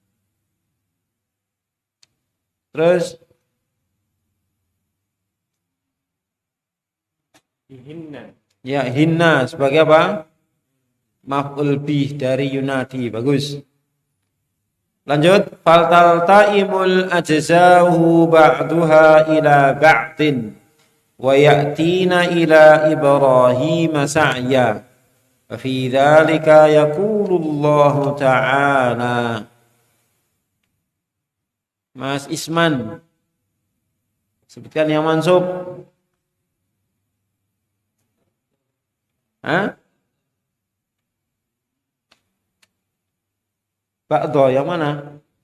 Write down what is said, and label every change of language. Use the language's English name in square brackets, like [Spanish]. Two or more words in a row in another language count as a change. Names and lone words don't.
[Indonesian] Terus hinna. Ya, hinna sebagai apa? [Arabic] مفعول به [Indonesian] dari yunadi. Bagus. Lanjut. [Arabic] فالتأم أجزاؤه بعضها إلى بعض ويأتين إلى إبراهيم سعيا. وفي ذلك يقول الله تعالى. [Indonesian] Mas Isman. Sebutkan yang mansub. Hah? Ba'do yang mana?